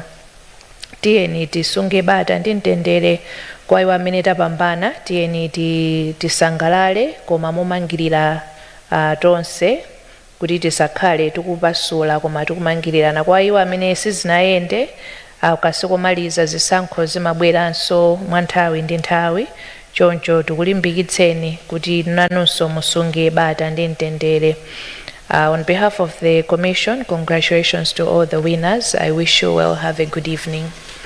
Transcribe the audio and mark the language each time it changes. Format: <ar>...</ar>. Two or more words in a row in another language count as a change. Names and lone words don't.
<ny>Tiyeni tisunge bata ndi mtendere kwa iwo amene tapambana, tiyeni tisangalale koma momangirira tonse kuti tisakhale tikupasula koma tikumangirirana. Kwa iwo amene sizinayende akasikomaliza zisankho zimabweranso mwa nthawi ndi nthawi, choncho tikulimbikitseni kuti nanunso musunge bata ndi mtendere.</ny> <en>On behalf of the Commission, congratulations to all the winners. I wish you well. Have a good evening.</en>